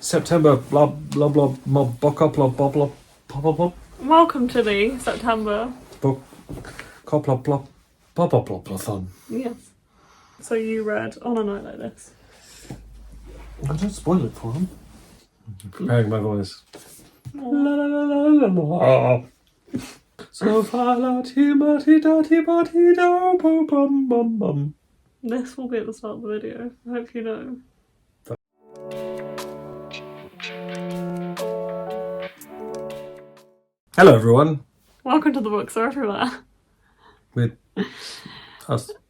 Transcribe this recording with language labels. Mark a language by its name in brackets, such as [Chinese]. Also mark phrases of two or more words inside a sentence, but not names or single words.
[English] September, blah, blah, blah, blah. Welcome to the September Bookoplathon. Yes. So you read On a Night Like This. I don't spoil it for him. Preparing my voice. Oh. La la la la la la. So far, la ti ma ti da ti ba ti do bum bum bum bum. This will be at the start of the video. I hope you know. Hello, everyone. Welcome to The Books Are Everywhere. With us.